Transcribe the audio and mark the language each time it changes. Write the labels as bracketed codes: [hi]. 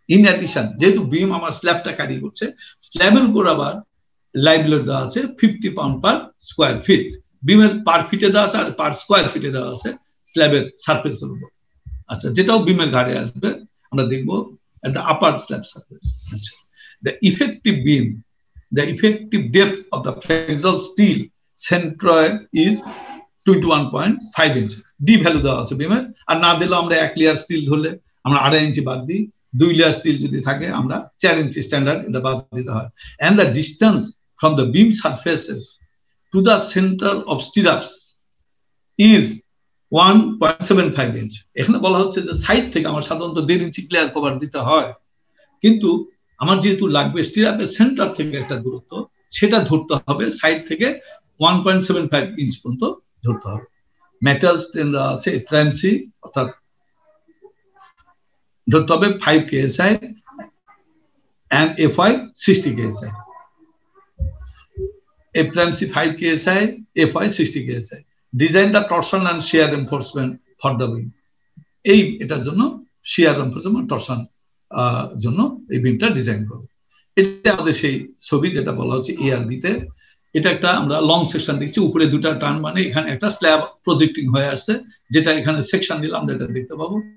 [en] in addition [bn] যেহেতু বিম আমার স্ল্যাবটা carry করছে, স্ল্যাবের উপর আবার লাইভ লোড দেওয়া আছে 50 পাউন্ড পার স্কোয়ার ফিট। বিমের পার ফিটে দেওয়া আছে আর পার স্কোয়ার ফিটে দেওয়া আছে স্ল্যাবের সারফেসের উপর। আচ্ছা, যেটাও বিমের ঘাড়ে আসবে আমরা দেখবো [en] at the upper slab surface। The effective beam, the effective depth of the flexural steel centroid is 21.5 inch। [bn] D value দেওয়া আছে বিমের, আর না দিলেও আমরা 1 লেয়ার স্টিল ধরলে আমরা 2.5 ইঞ্চি বাদ দিই, 2 লেয়ার স্টিল যদি থাকে আমরা 4 ইঞ্চি স্ট্যান্ডার্ড এটা বাদ দিতে হয়। [en] And the distance from the beam surfaces to the center of stirrups is 1.75 inch। [bn] এখানে বলা হচ্ছে যে সাইড থেকে আমার সাধারণত 1.5 ইঞ্চি ক্লিয়ার কভার দিতে হয়, কিন্তু আমার যেহেতু লাগবে স্টিরাপের সেন্টার থেকে একটা দূরত্ব, সেটা ধরতে হবে সাইড থেকে 1.75 ইঞ্চ পর্যন্ত ধরতে হবে। মেটাল স্ট্রেন আছে ফ্রেমসি, অর্থাৎ ধরতে হবে 5 KSI and FY 60 KSI। [en] FRMC 5 KSI, FY 60 KSI। Design the torsion and shear reinforcement for the beam। [bn] এই এটার জন্য shear reinforcement torsion জন্য এই বিমটা ডিজাইন করব। এটা আমাদের সেই ছবি যেটা বলা হচ্ছে ARB তে। এটা একটা আমরা লং সেকশন দেখছি, উপরে দুটো টার্ন, মানে এখানে একটা স্ল্যাব প্রজেক্টিং হয়ে আসছে, যেটা এখানে সেকশন দিলাম আমরা এটা দেখতে পাবো।